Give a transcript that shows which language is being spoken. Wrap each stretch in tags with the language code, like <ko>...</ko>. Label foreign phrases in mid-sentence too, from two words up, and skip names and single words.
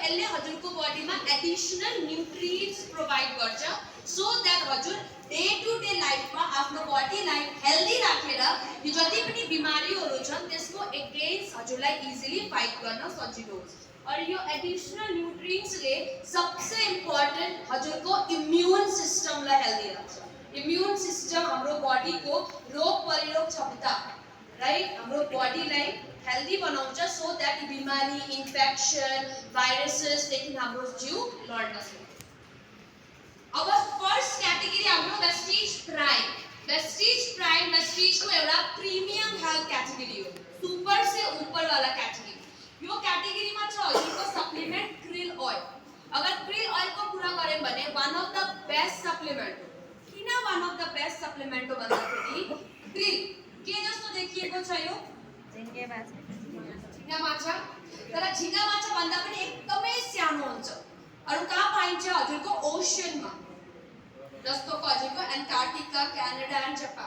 <ne>यसले हजुरको बडीमा</ne> <en>additional nutrients provide</en> <ne>गर्छ</ne> <en>so that</en> <ne>हजुर</ne> <en>day to day lifeमा</en> <ne>आफ्नो बडीलाई हेल्दी राखेर यो जति पनि बिमारीहरू छन् त्यसको एगेन्स्ट हजुरलाई</ne> <en>easily fight</en> <ne>गर्न सजिलो होस्. और यो</ne> <en>additional nutrientsले</en> <ne>सबसे इम्पोर्टेंट हजुरको</ne> <en>immune systemलाई</en> <ne>हेल्दी राख्छ.</ne> <en>immune system</en> <ne>हाम्रो बडीको रोग प्रतिरोधक क्षमता, राइट? हाम्रो बडीलाई हेल्दी बनाउँछ</ne> <en>so that</en> <ne>बिमारी, इन्फेक्सन, भाइरसेसदेखि हाम्रो जिउ लड्न सक्छ. अब</ne> <en>first category</en> <ne>हाम्रो वेस्टिज प्राइम. वेस्टिजको एउटा प्रिमियम हेल्थ क्याटेगोरी हो.</ne> <hi>सुपर से ऊपर वाला क्याटेगोरी.</hi> <ne>यो क्याटेगोरीमा छ हजुरको सप्लिमेन्ट क्रिल ऑयल. अगर क्रिल ऑयल को कुरा गरे भने</ne> <en>one of the best supplement</en> <ne>हो. किन</ne> <en>one of the best supplement</en> <ne>हो भन्दाखेरि क्रिल के जस्तो देखिएको छ यो झिंगा माछा. तर झिंगा माछा भन्दा पनि एकदमै सानो हुन्छ. अरु कहाँ पाइन्छ हजुरको ओशनमा, जस्तो हजुरको एन्टार्क्टिका, क्यानाडा एन्ड जापान.</ne>